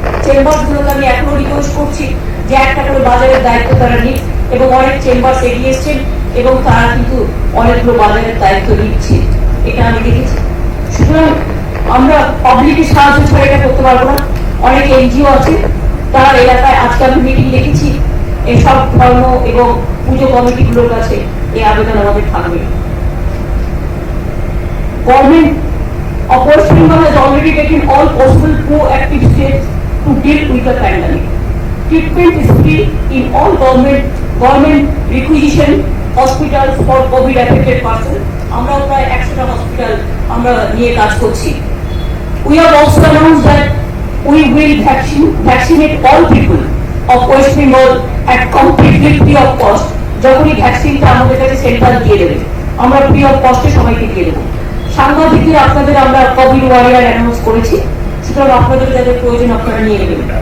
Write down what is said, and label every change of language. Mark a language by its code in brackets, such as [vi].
[bn] চেম্বারগুলোকে আমি এখনো রিকোয়েস্ট করছি যে একটা করে বাজারের দায়িত্ব তারা নিক, এবং অনেক চেম্বার এগিয়ে এসছেন এবং তারা কিন্তু অনেকগুলো বাজারের দায়িত্ব নিচ্ছে, এটা আমি দেখেছি। সুতরাং আমরা পাবলিকের সাহায্য ছাড়া এটা করতে পারবো না। অনেক এনজিও আছে, তার এলাকায় আজকে আমি মিটিং দেখেছি, এসব ধর্ম এবং পুজো কমিটিগুলোর কাছে এই আবেদন আমাদের থাকবে। [en] Government of West Bengal has already taken all possible proactive steps to deal with the pandemic. Treatment is free in all government requisition hospitals for COVID affected persons. [bn] আমরা প্রায় 100টা হসপিটাল আমরা নিয়ে কাজ করছি। [en] We have also announced that we will vaccinate all people of West Bengal at completely free of cost. [bn] যখনই ভ্যাকসিনটা আমাদের কাছে সেন্ট্রাল দিয়ে দেবে, আমরা ফ্রি অফ কস্টে সবাইকে দিয়ে দেবো। সাংবাদিকদের আপনাদের আমরা কোভিড ওয়ারিয়ার অ্যানাউন্স করেছি, সুতরাং আপনাদের যাদের প্রয়োজন আপনারা নিয়ে নেবেন।